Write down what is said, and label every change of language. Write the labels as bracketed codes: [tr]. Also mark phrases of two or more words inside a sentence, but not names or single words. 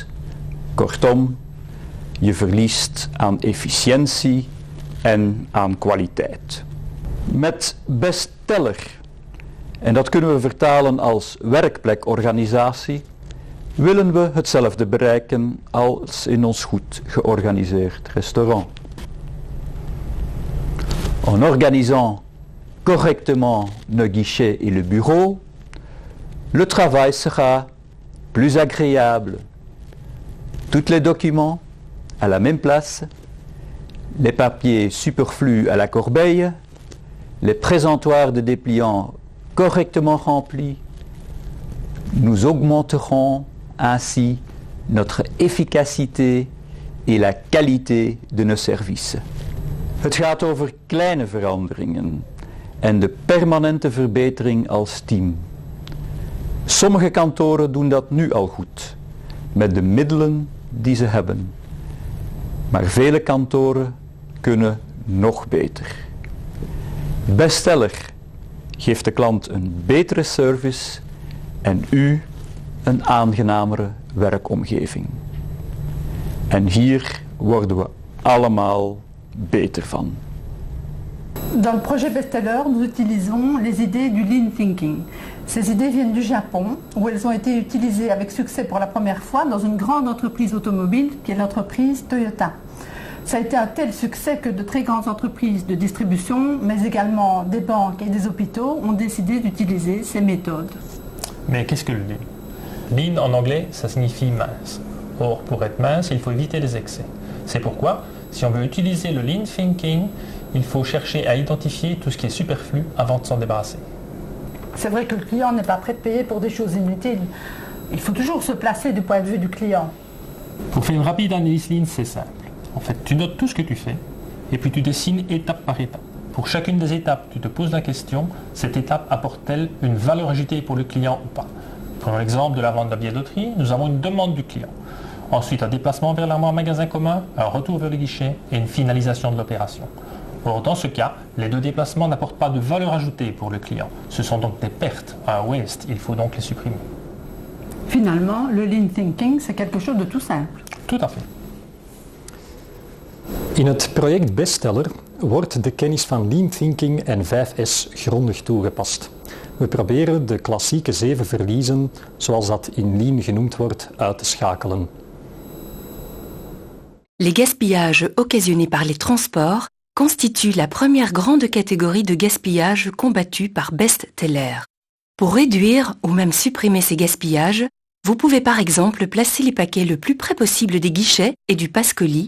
[nl] Kortom, je verliest aan efficiëntie en aan kwaliteit. Met bestseller, en dat kunnen we vertalen als werkplekorganisatie, willen we hetzelfde bereiken als in ons goed georganiseerd restaurant. [fr] En organisant correctement nos guichets et le bureau, le travail sera plus agréable. Tous les documents à la même place, les papiers superflus à la corbeille, les présentoirs de dépliants correctement remplis, nous augmenterons ainsi notre efficacité et la qualité de nos services. [nl] Het gaat over kleine veranderingen en de permanente verbetering als team. Sommige kantoren doen dat nu al goed, met de middelen die ze hebben. Maar vele kantoren kunnen nog beter. Bestseller geeft de klant een betere service en u een aangenamere werkomgeving. En hier worden we allemaal beter van. [fr] Dans le projet Bestseller, nous utilisons les idées du [en] Lean Thinking. [fr] Ces idées viennent du Japon, où elles ont été utilisées avec succès pour la première fois dans une grande entreprise automobile qui est l'entreprise Toyota. Ça a été un tel succès que de très grandes entreprises de distribution, mais également des banques et des hôpitaux ont décidé d'utiliser ces méthodes. Mais qu'est-ce que le lean? Lean en anglais, ça signifie mince. Or, pour être mince, il faut éviter les excès. C'est pourquoi Si on veut utiliser le [en] lean thinking, [fr] il faut chercher à identifier tout ce qui est superflu avant de s'en débarrasser. C'est vrai que le client n'est pas prêt de payer pour des choses inutiles. Il faut toujours se placer du point de vue du client. Pour faire une rapide analyse lean, c'est simple. En fait, tu notes tout ce que tu fais et puis tu dessines étape par étape. Pour chacune des étapes, tu te poses la question, cette étape apporte-t-elle une valeur ajoutée pour le client ou pas? Prenons l'exemple de la vente de billetterie, nous avons une demande du client. Ensuite, un déplacement vers un magasin commun, un retour vers le guichet et une finalisation de l'opération. Or, dans ce cas, les deux déplacements n'apportent pas de valeur ajoutée pour le client. Ce sont donc des pertes, un waste, il faut donc les supprimer. Finalement, le [en] lean thinking, [fr] c'est quelque chose de tout simple. Tout à fait. [nl] In het project Bestseller wordt de kennis van [en] Lean Thinking [nl] en 5S grondig toegepast. We proberen de klassieke 7 verliezen, zoals dat in Lean genoemd wordt, uit te schakelen. [fr] Les gaspillages occasionnés par les transports constituent la première grande catégorie de gaspillage combattu par Bestseller. Pour réduire ou même supprimer ces gaspillages, vous pouvez par exemple placer les paquets le plus près possible des guichets et du passe-colis.